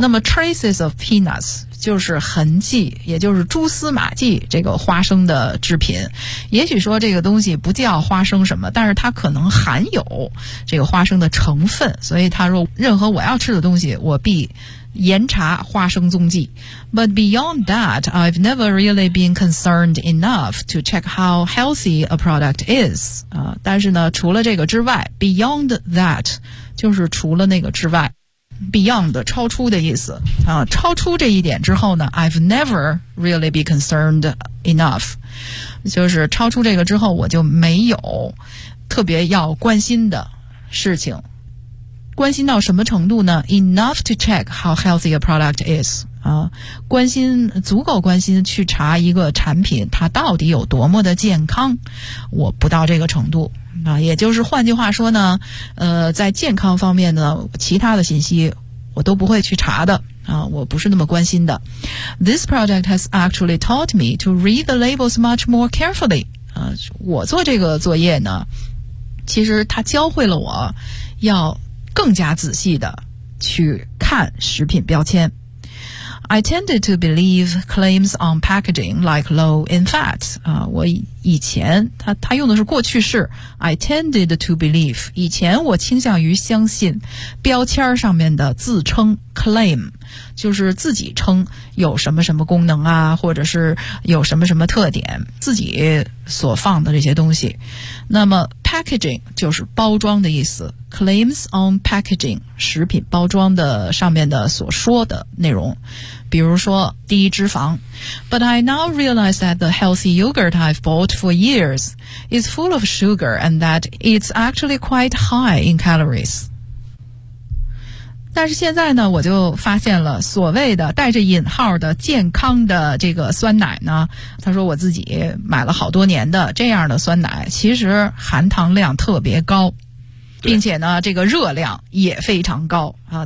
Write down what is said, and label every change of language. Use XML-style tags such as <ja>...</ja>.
<zh>那么</zh> <en>traces of peanuts</en> <zh>就是痕迹，也就是蛛丝马迹，这个花生的制品，也许说这个东西不叫花生什么，但是它可能含有这个花生的成分，所以他说任何我要吃的东西我必严查花生踪迹。</zh> <en>But beyond that, I've never really been concerned enough to check how healthy a product is.</en> <zh>但是呢，除了这个之外，</zh> <en>beyond that</en> <zh>就是除了那个之外， beyond 超出的意思啊，超出这一点之后呢，</zh> <en>I've never really been concerned enough，</en> <zh>就是超出这个之后我就没有特别要关心的事情。关心到什么程度呢？</zh> <en>Enough to check how healthy a product is.</en> <zh>关心，足够关心去查一个产品它到底有多么的健康，我不到这个程度。也就是换句话说呢，在健康方面呢，其他的信息我都不会去查的。我不是那么关心的。</zh> <en>This project has actually taught me to read the labels much more carefully.</en> <zh>我做这个作业呢，其实它教会了我要更加仔细的去看食品标签。</zh> <en>I tended to believe claims on packaging like low in fat.</en> <zh>我以前，他用的是过去式，</zh> <en>I tended to believe，</en> <zh>以前我倾向于相信标签上面的自称 claim， 就是自己称有什么什么功能啊，或者是有什么什么特点，自己所放的这些东西。那么 packaging 就是包装的意思，</zh> <en>claims on packaging，</en> <zh>食品包装的上面的所说的内容，比如说低脂肪。</zh> <en>But I now realize that the healthy yogurt I've bought for years is full of sugar and that it's actually quite high in calories.</en> <zh>但是现在呢，我就发现了所谓的带着引号的健康的这个酸奶呢，他说我自己买了好多年的这样的酸奶，其实含糖量特别高，并且呢这个热量也非常高啊。</zh>